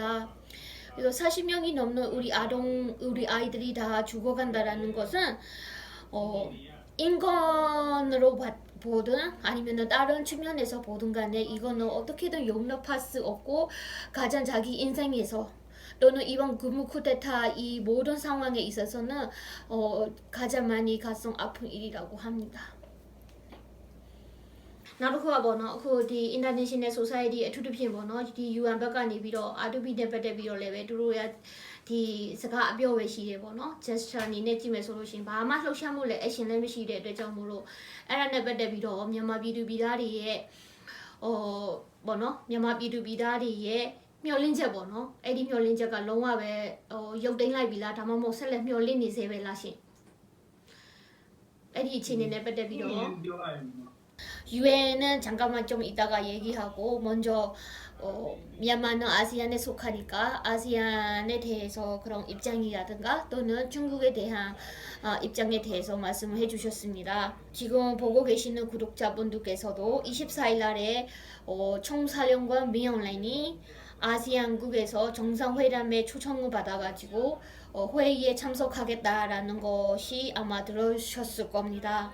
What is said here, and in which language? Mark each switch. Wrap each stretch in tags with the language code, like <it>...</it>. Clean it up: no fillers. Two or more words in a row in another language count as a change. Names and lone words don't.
<ko>그래서 40명이 넘는 우리 아이들이 다 죽어간다라는 것은 인권으로 보든 아니면 다른 측면에서 보든 간에 이거는 어떻게든 용납할 수 없고 가장 자기 인생에서 또는 이번 군부 쿠데타 이 모든 상황에 있어서는 가장 많이 가슴 아픈 일이라고 합니다.</ko> <my>နောက်တစ်ခုကပေါ့နော်အခုဒီ</my> <en>International Society</en> <my>အထူးသဖြင့်ပေါ့နော်ဒီ UN ဘက်ကနေပြီးတော့ R2P နဲ့ ပတ်သက်ပြီးတော့လည်းပဲသူတို့ရဒီစကားအပြောပဲရှိတယ်ပေါ့နော် gesture အနေနဲ့ကြည့်မယ်ဆိုလို့ရှိရင်ဘာမှလှုပ်ရှားမှုလည်း action လည်းမရှိတဲ့အတွက်ကြောင့်မို့လို့အဲ့ဒါနဲ့ပတ်သက်ပြီးတော့မြန်မာပြည်သူပြည်သားတွေရဲ့ 뭐노မြန်မာပြည်သူပြည်သားတွေရဲ့မျှော်လင့်ချက်ပေါ့နော်အဲ့ဒီမျှော်လင့်ချက်ကလုံးဝပဲရုပ်သိမ်းလိုက်ပြီလားဒါမှမဟုတ်ဆက်လက်မျှော်လင့်နေသေးပဲလားရှင်အဲ့ဒီအခြေအနေနဲ့ပတ်သက်ပြီးတော့ ပြောရရင်</my> <ko>유엔은 잠깐만 좀 이따가 얘기하고 먼저 미얀마는 아시안에 속하니까 아시안에 대해서 그런 입장이라든가 또는 중국에 대한 입장에 대해서 말씀을 해주셨습니다. 지금 보고 계시는 구독자분들께서도 24일 날에 총사령관 미영란이 아시안국에서 정상회담에 초청을 받아가지고 회의에 참석하겠다라는 것이 아마 들으셨을 겁니다.</ko>